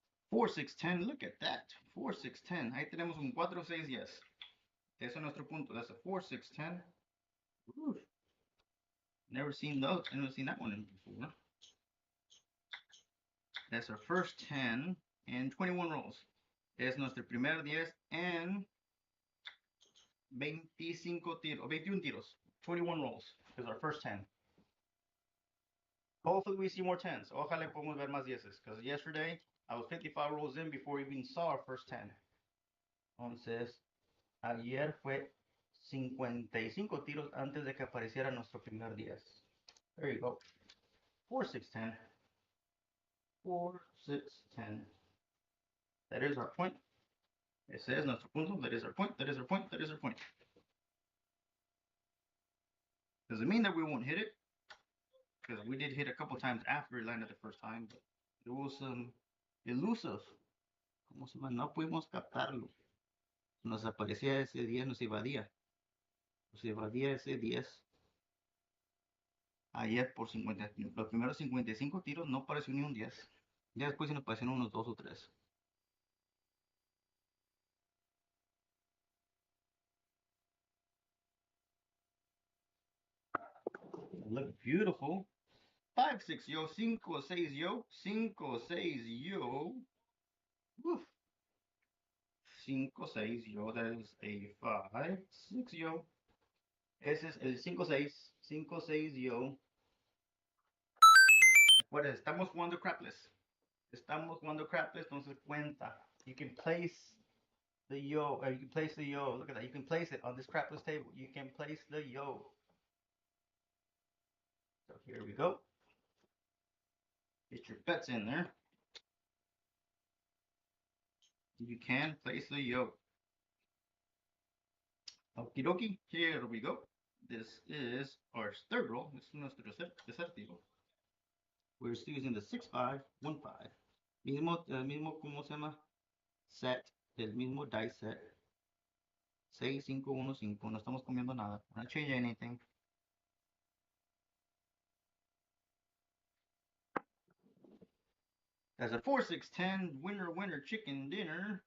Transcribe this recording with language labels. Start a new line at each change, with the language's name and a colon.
Spanish: 4, 6, 10.
English: Look at that.
Spanish: 4, 6, 10. Ahí tenemos un 4, 6, 10. Ese es nuestro punto.
English: That's a 4, 6, 10. Ooh. Never seen those. Never seen that one before. That's our first 10 and 21 rolls.
Spanish: Es nuestro primer 10 and 25 tiros, 21 tiros.
English: 21 rolls is our first 10. Hopefully we see more 10s.
Spanish: Ojalá podamos ver más 10s.
English: Because yesterday I was 55 rolls in before we even saw our first 10.
Spanish: Entonces, ayer fue 55 tiros antes de que apareciera nuestro primer 10.
English: There you go. 4, 6, 10. 4, 6, 10. That is our point.
Spanish: Ese es nuestro punto.
English: That is our point. That is our point. That is our point. Does it mean that we won't hit it? Because we did hit a couple times after it landed the first time, but it was elusive.
Spanish: Como se llama? No pudimos captarlo. Nos aparecía ese 10, nos evadía. Nos evadía ese 10. Ayer por 50, los primeros 55 tiros no apareció ni un 10. Ya después se nos aparecieron unos 2 o 3.
English: Look beautiful. 5, 6, yo. 5, 6, yo. 5, 6, yo. Woof. 5, 6, yo. That is a 5, 6, yo.
Spanish: Ese es el 5, 6. 5, 6, yo.
English: What is?
Spanish: Estamos jugando Crapless. Estamos jugando Crapless, entonces cuenta.
English: You can place the yo, or you can place the yo. Look at that. You can place it on this Crapless table. You can place the yo. So here we go. Get your bets in there. You can place the yo. Okie dokie. Here we go. This is our third roll. This is
Spanish: nuestro tercer tiro.
English: We're still using the 6, 5, 1, 5.
Spanish: Mismo, ¿cómo se llama? Set. El mismo dice set. 6, 5, 1, 5. No estamos comiendo nada.
English: We're not changing anything. That's a 4, 6, 10. Winner, winner, chicken dinner.